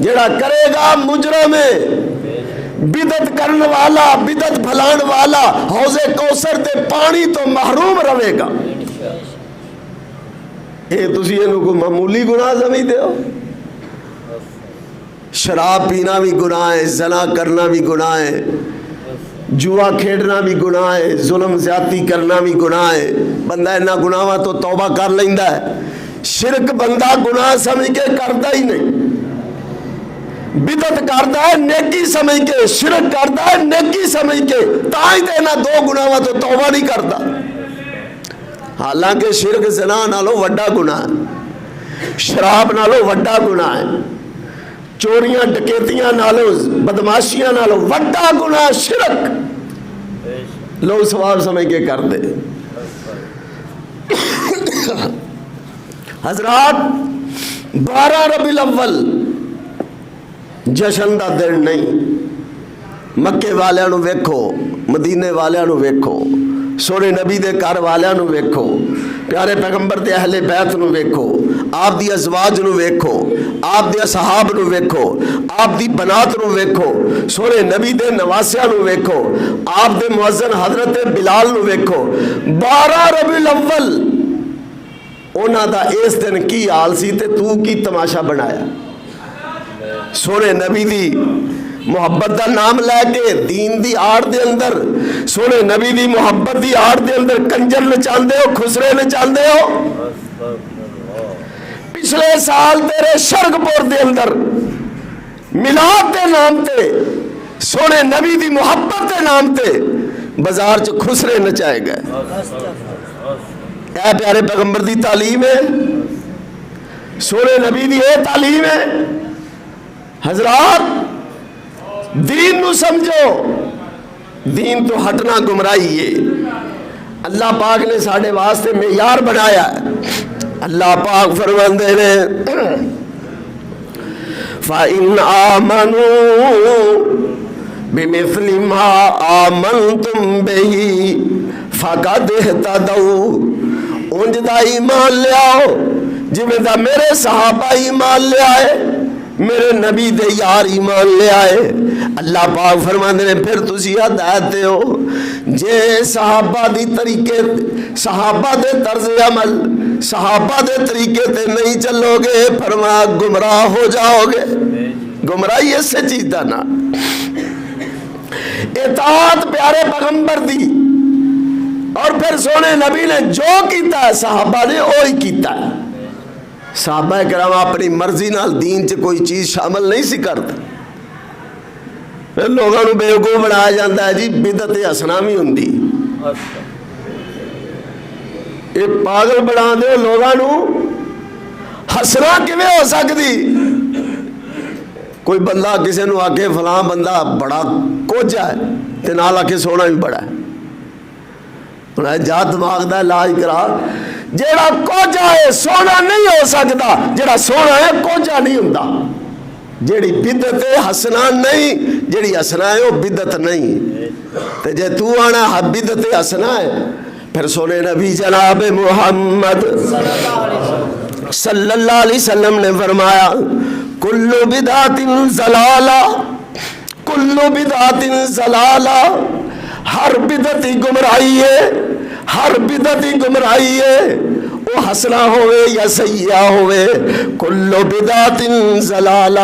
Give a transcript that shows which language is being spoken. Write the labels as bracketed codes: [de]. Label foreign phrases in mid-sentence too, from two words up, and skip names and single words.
[pa] جڑا کرے گا مجرم ہے، بدعت کرن والا، بدعت بھلان والا حوض کوثر تے پانی تو محروم رہے گا۔ اے تسی اینو کو معمولی گناہ سمجھدے ہو؟ شراب پینا بھی گناہ ہے، زنا کرنا بھی گناہ ہے، جوا کھیڈنا بھی گناہ ہے، ظلم زیادتی کرنا بھی گناہ ہے۔ بندہ انہاں گناہاں تو توبہ کر لیندا ہے۔ شرک بندہ گناہ سمجھ کے کرتا ہی نہیں، بدعت کرتا ہے نیکی سمجھ کے، شرک کرتا ہے نیکی سمجھ کے، تاں تے انہاں دو گناہاں تو توبہ نہیں کرتا۔ حالانکہ شرک زنا نالو وڈا گناہ ہے، شراب نالو وڈا گناہ ہے، چوریاں ڈکیتیاں نالو بدماشیاں نالو وڈا گناہ شرک، لوگ ثواب سمجھ کے کر دے۔ حضرات 12 ربیع الاول جشن دا دن نہیں۔ مکے والیاں نو ویکھو، مدینے والیاں نو ویکھو، سونے نبی دے گھر والیاں نو ویکھو، پیارے پیغمبر دے اہل بیت نو ویکھو، آپ دی ازواج نو ویکھو، آپ دے اصحاب نو ویکھو، آپ دی بنات نو ویکھو، سونے نبی دے نواسیاں نو ویکھو، آپ دے مؤذن حضرت بلال نو ویکھو۔ 12 ربیع الاول انہاں دا اس دن کی حال سی تے تو کی تماشا بنایا؟ سونے نبی دی محبت دا نام لے کے دین دی آڑ دے اندر، سونے نبی دی محبت دی آڑ دے اندر کنجر نچاندے ہو، خسرے نچاندے ہو۔ پچھلے سال تیرے شرگپور دے اندر میلاد دے نام تے، سونے نبی دی محبت دے نام تے بازار چ خسرے نچائے گئے۔ اے پیارے پیغمبر دی تعلیم ہے، سونے نبی دی اے تعلیم ہے۔ حضرات دین نو سمجھو، دین تو ہٹنا گمراہی ہے۔ اللہ پاک نے ساڑھے واسطے معیار بنایا ہے۔ اللہ پاک فرماندے نے [ar] فَإِنْ آمَنُوا بِمِثْلِ مَا آمَنْتُمْ بِهِ فَقَدْ اهْتَدَوْا، [pa] انج دا ایمان لے آؤ جویں دا میرے صحابہ ایمان لے آئے، میرے نبی دے یار ایمان لے آئے۔ اللہ پاک فرماندے نے پھر تسی ہدایت دے ہو، جے صحابہ دی طریقے، صحابہ دے طرز عمل، صحابہ دے طریقے تے نہیں چلو گے، فرمایا گمراہ ہو جاؤ گے۔ گمراہی اس سے چیزہ نا، اطاعت پیارے پیغمبر دی، اور پھر سونے نبی نے جو کیتا ہے صحابہ نے وہی کیتا ہے۔ صحابہ کرام اپنی مرضی نال دین چ کوئی چیز شامل نہیں سی کرتے۔ لوگوں نے بیوقوف بنایا جاتا ہے جی بدعت حسنہ بھی ہوندی، یہ پاگل بنا دے لوگوں نے، حسنہ کیویں ہو سکتی؟ کوئی بندہ کسی نو آکے فلاں بندہ بڑا کوجا ہے تے نال آکے سونا بھی بڑا ہے، انہیں جا دماغ دا علاج کرا۔ جیڑا کوجا ہے سونا نہیں ہو سکتا، جیڑا سونا ہے کوجا نہیں ہوندا۔ جیڑی بدعت ہے حسنہ نہیں، جیڑی حسنہ ہے وہ بدعت نہیں۔ تے جے تو آنا بدعت حسنہ ہے، پھر سونے نبی جناب محمد [ar] صلی اللہ علیہ وسلم [pa] نے فرمایا [ar] کل بدعت ضلالہ، کل بدعت ضلالہ، [pa] ہر بدعت گمراہی ہے، ہر بدعت گمراہی ہے، وہ حسنہ ہوئے یا سیئہ ہوئے، [ar] کل بدعت ضلالہ۔